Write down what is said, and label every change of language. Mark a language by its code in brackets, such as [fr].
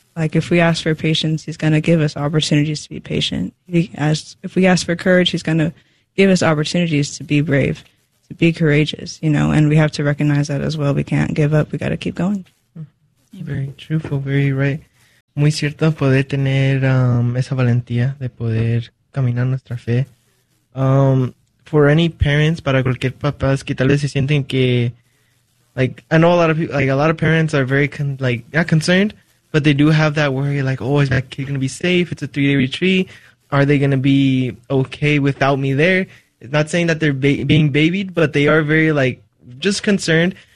[en] Like, if we ask for patience, he's going to give us opportunities to be patient. If we ask for courage, he's going to give us opportunities to be brave, to be courageous, you know, and we have to recognize that as well. We can't give up. We got to keep going. Very truthful, very right. [es] Muy cierto poder tener esa valentía de poder caminar nuestra fe. [en] For any parents, [es] para cualquier papás que tal vez se sienten que, [en] like, I know a lot of people, like, a lot of parents are very, not concerned, but they do have that worry, like, oh, is my kid going to be safe? It's a 3-day retreat. Are they going to be okay without me there? It's not saying that they're being babied, but they are very, like, just concerned.